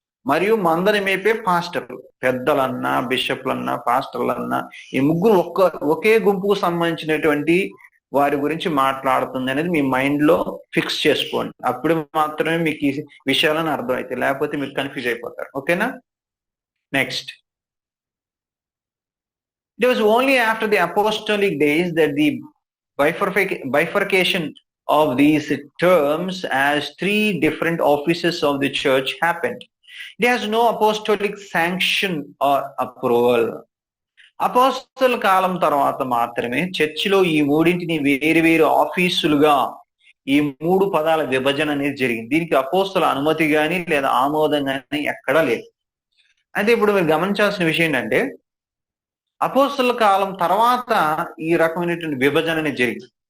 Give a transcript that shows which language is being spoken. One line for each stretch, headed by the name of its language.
Telugu: మరియు మందని మేపే పాస్టర్లు. పెద్దలన్నా, బిషప్లన్నా, పాస్టర్లన్నా ఈ ముగ్గురు ఒకే గుంపుకు సంబంధించినటువంటి వారి గురించి మాట్లాడుతుంది అనేది మీ మైండ్ లో ఫిక్స్ చేసుకోండి. అప్పుడు మాత్రమే మీకు ఈ విషయాలను అర్థమవుతాయి, లేకపోతే మీరు కన్ఫ్యూజ్ అయిపోతారు. ఓకేనా?
English: Next, it was only after the apostolic days that the bifurcation of these terms as three different offices of the church happened. It has no apostolic sanction or approval.
Telugu: అపోస్తల కాలం తర్వాత మాత్రమే చర్చిలో ఈ మూడింటిని వేరు వేరు ఆఫీసులుగా ఈ మూడు పదాల విభజన అనేది జరిగింది. దీనికి అపోస్తల అనుమతి కానీ లేదా ఆమోదం కానీ ఎక్కడా లేదు. అయితే ఇప్పుడు మీరు గమనించాల్సిన విషయం ఏంటంటే, అపోస్తల కాలం తర్వాత ఈ రకమైనటువంటి విభజన అనేది జరిగింది.